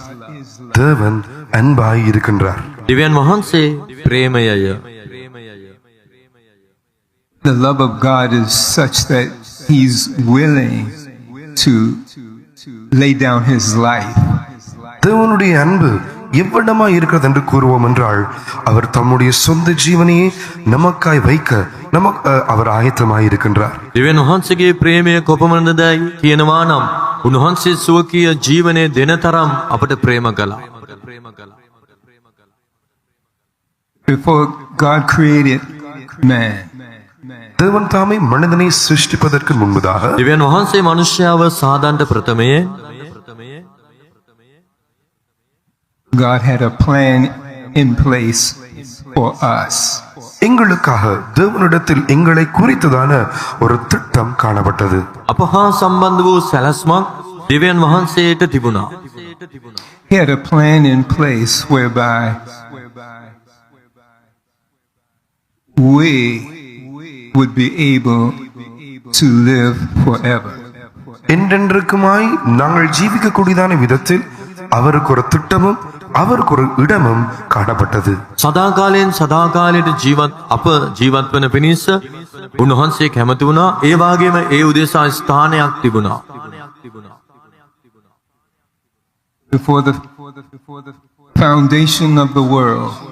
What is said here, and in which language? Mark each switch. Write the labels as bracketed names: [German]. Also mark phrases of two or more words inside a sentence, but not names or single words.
[Tamil] தேவன் அன்பாய் இருக்கின்றார். [Sinhala] දෙවියන් වහන්සේ ප්‍රේමයය. [English] The love of God is such that He's willing to lay down His life. [Tamil] தேவனுடைய அன்பு எவ்வளமாய் இருக்கிறது என்று கூறுவோம் என்றால், அவர் தம்முடைய சொந்த ஜீவனையே நமக்காய் வைக்க அவர் ஆயத்தமாய் இருக்கின்றார். [Sinhala] දෙවියන් වහන්සේගේ ප්‍රේමය කොපමණදයි කියනවා නම් උන්වහන්සේ සුවකීය ජීවනයේ දෙන තරම් අපට ප්‍රේම කළා. [English] Before God created man, [Tamil] தேவன் தாமே மனிதனை சிருஷ்டிப்பதற்கு முன்பதாக [Sinhala] දෙවියන් වහන්සේ මනුෂ්‍යව සාදන්ට ප්‍රථමයේ [English] God had a plan in place for us. [Tamil] எங்களுக்காக தேவனிடத்தில் எங்களை குறித்ததான ஒரு திட்டம் காணப்பட்டது. [Sinhala] අප හා සම්බන්ධ වූ සැලැස්මක් දෙවියන් වහන්සේට තිබුණා. [English] He had a plan in place whereby we would be able to live forever. [Tamil] என்றென்றுக்குமாய் நாங்கள் ஜீவிக்கக்கூடியதான விதத்தில் அவருக்கு ஒரு திட்டமும் அவருக்கு ஒரு இடமும் காணப்பட்டது. [Sinhala] සදාකාලයෙන් සදාකාලයට අප ජීවත් වන පිණිස උන්වහන්සේ කැමති වුණා. ඒ වගේම ඒ උදෙසා ස්ථානයක් තිබුණා. [English] Before the foundation of the world,